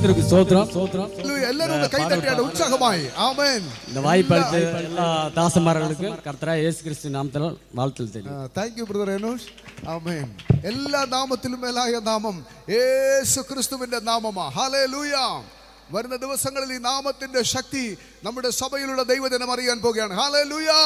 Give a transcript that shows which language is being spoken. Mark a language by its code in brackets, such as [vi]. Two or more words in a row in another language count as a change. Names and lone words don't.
[ta] ஸ்தோத்திரம். Hallelujah. [ml] எல்லாரும் ഒന്ന് കൈ തട്ടിയാട്ടെ ഉത്സാഹമായി. ആമേൻ. [ta] இந்த வாய்ப்பு அளித்த எல்லா தாசமார்களுக்கு கர்த்தராகிய இயேசு கிறிஸ்து நாமத்தில் வாழ்த்துதல் தெரியும். [en] Thank you brother Enosh. [ml] ആമേൻ. എല്ലാ നാമത്തിലും മേലായ നാമം യേശു ക്രിസ്തുവിന്റെ നാമമാണ്. ഹല്ലേലൂയ. വരുന്ന ദിവസങ്ങളിൽ ഈ നാമത്തിന്റെ ശക്തി നമ്മുടെ സഭയിലുള്ള ദൈവജനം അറിയാൻ പോകുകയാണ്. ഹല്ലേലൂയ.